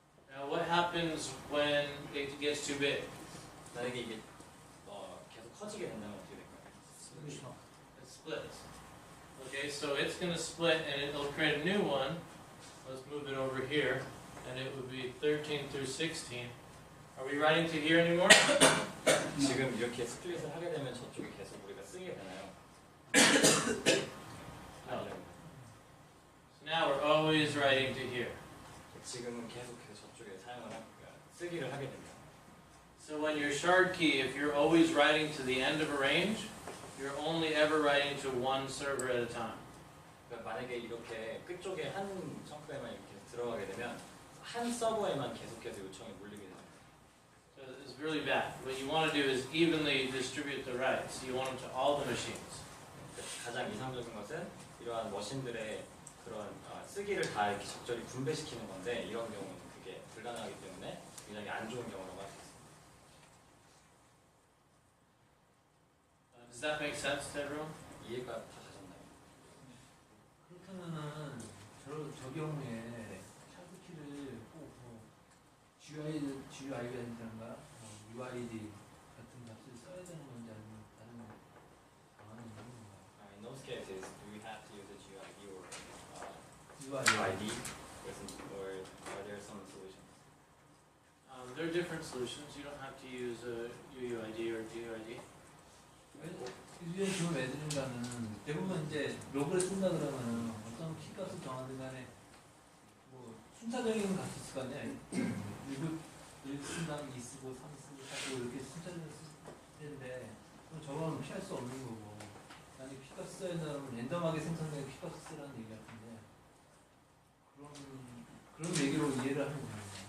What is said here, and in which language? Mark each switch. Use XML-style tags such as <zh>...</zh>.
<en>Now, what happens when it gets too big?</en> <ko>만약에 이게 계속 커지게 된다면 어떻게 될까요?</ko> <en>It splits. Okay, so it's going to split and it'll create a new one. Let's move it over here, and it would be 13 through 16. Are we writing to here anymore?</en> <ko>지금 이렇게 스플릿을 하게 되면 저쪽에 계속 우리가 쓰게 되나요? 아니요.</ko> <en>So now we're always writing to here.</en> <ko>지금은 계속해서 저쪽에 쓰기를 하게 됩니다.</ko> <en>So when your shard key, if you're always writing to the end of a range, you're only ever writing to one server at a time.</en> <ko>그러니까 만약에 이렇게 끝쪽에 한 청크에만 이렇게 들어가게 되면 한 서버에만 계속해서 요청이 몰리게 됩니다.</ko> <en>So it's really bad. What you want to do is evenly distribute the writes. You want them to all the machines.</en> <ko>가장 이상적인 것은 이러한 머신들의 그런 쓰기를 다 이렇게 적절히 분배시키는 건데 이런 경우는 그게 불가능하기 때문에 굉장히 안 좋은 경우라고 할 수 있습니다.</ko> <en>Does that make sense to everyone?</en> <ko>이해가 다 가셨나요? 그렇다면은 저 경우에 샤드키를 꼭 GUID라든가 UID 같은 값을 써야 되는 건지 아니면 다른 방안이 있는 건가요?</ko> <en>In those cases, do we have to use a GUID or UID. or are there some solutions? There are different solutions. You don't have to use a UUID or GUID.</en> <ko>유엔 지금 애들인가는 대부분 이제 로그를 쓴다 그러면 어떤 키값을 정하든 간에 뭐 순차적인 값을 쓸 거 아니야. 1 쓴다면 2 쓰고 3 쓰고 4 쓰고 이렇게 순차적으로 쓸 텐데 그럼 저거는 피할 수 없는 거고 만약 키값 써야 된다면 랜덤하게 생성된 키값을 쓰라는 얘기 같은데 그런 얘기로 이해를 하는 거예요.</ko>